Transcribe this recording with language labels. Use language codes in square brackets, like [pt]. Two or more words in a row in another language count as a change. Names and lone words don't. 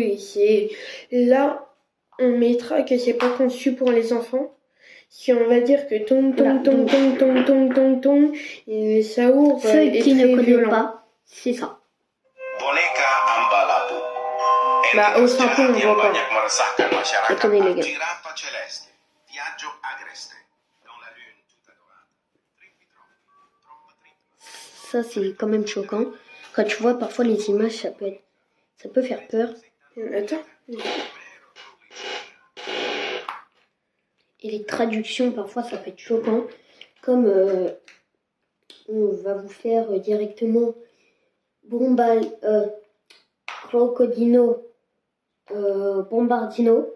[fr] Et c'est là, on mettra que c'est pas conçu pour les enfants. Si on va dire que ton, et ça ouvre. Ceux qui ne connaissent pas, c'est ça. Boneka Ambalabu. Bah, au Sapon, on voit pas. Attendez, les gars. [it] Giraffa celeste. Viaggio agreste. [fr] Dans la lune toute adorata. Trippi troppi. Ça, c'est quand même choquant. Quand tu vois parfois les images, ça peut faire peur. Attends. Et les traductions, parfois, ça peut être choquant. Comme on va vous faire directement Crocodino, Bombardino.